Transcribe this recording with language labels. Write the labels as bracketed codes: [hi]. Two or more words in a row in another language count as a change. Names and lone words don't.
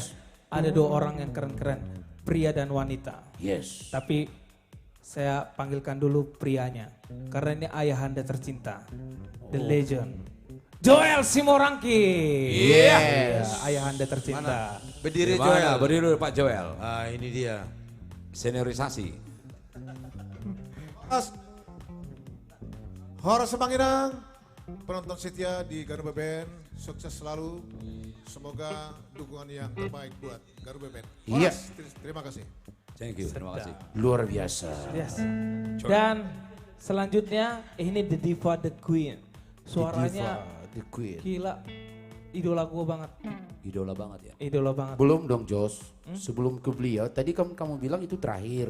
[id] Ada dua orang yang keren-keren, pria dan wanita. Yes. Tapi saya panggilkan dulu prianya, karena ini ayahanda tercinta, [en] The Legend, Joel Simorangki. [id] Yes. Ayahanda tercinta. Berdiri Gimana? Joel. Berdiri dulu Pak Joel. Ah, ini dia. Seniorisasi. Horas Semangirang, penonton setia di Garuda Band, sukses selalu. Semoga dukungan yang terbaik buat Garuda Band. Iya. Horas, terima kasih. [en] Thank you, [id] terima kasih. Luar biasa. Yes. Dan selanjutnya ini [en] The Diva The Queen. [id] Suaranya [en] The Queen. [id] gila, idola gue banget. Idola banget ya. Idola banget. Belum dong Jos, sebelum ke beliau, tadi kamu bilang itu terakhir.